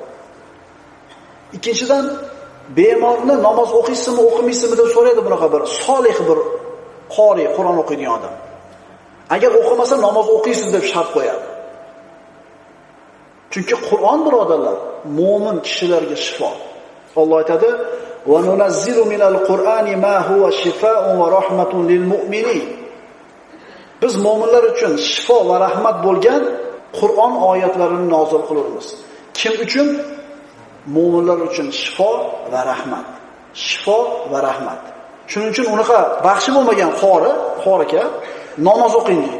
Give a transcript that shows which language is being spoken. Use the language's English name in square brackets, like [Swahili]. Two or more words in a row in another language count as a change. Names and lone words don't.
[Uzbek] Ikkinchidan bemorni namoz o'qiysizmi, o'qimaysizmi deb so'raydi bunaqa bir solih bir qori Qur'on o'qiydigan odam. Agar o'qimasa namoz o'qiysiz deb shart qo'yadi. Chunki Qur'on birodarlar mo'min kishilarga shifo. Alloh aytadi: [Arabic] "وننزل من القرآن ما هو شفاء ورحمة للمؤمنين." [Uzbek] Biz mo'minlar uchun shifo va rahmat bo'lgan Qur'on oyatlarini nozil qilamiz. Kim uchun? Mo'minlar uchun shifo va rahmat. Shifo va rahmat. Shuning uchun unaqa baxshi bo'lmagan qoriga namoz o'qing deydi.